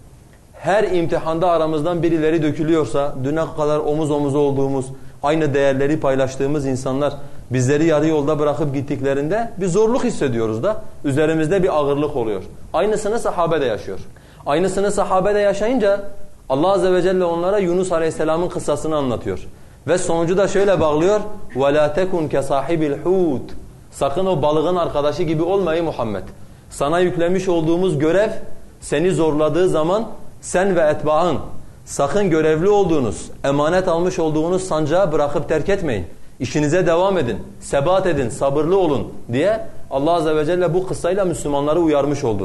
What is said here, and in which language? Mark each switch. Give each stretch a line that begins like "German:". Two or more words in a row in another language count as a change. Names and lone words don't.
Turkish: her imtihanda aramızdan birileri dökülüyorsa, düne kadar omuz omuza olduğumuz, aynı değerleri paylaştığımız insanlar bizleri yarı yolda bırakıp gittiklerinde bir zorluk hissediyoruz da üzerimizde bir ağırlık oluyor. Aynısını sahabe de yaşıyor. Aynısını sahabe de yaşayınca Allah Azze ve Celle onlara Yunus Aleyhisselam'ın kıssasını anlatıyor. Ve sonucu da şöyle bağlıyor.
Arabic: وَلَا تَكُنْ كَصَاحِبِ الْحُوتِ
Turkish: Sakın o balığın arkadaşı gibi olmayı Muhammed. Sana yüklemiş olduğumuz görev seni zorladığı zaman sen ve etbaın sakın görevli olduğunuz, emanet almış olduğunuz sancağı bırakıp terk etmeyin. İşinize devam edin, sebat edin, sabırlı olun diye Allah Azze ve Celle bu kıssayla Müslümanları uyarmış oldu.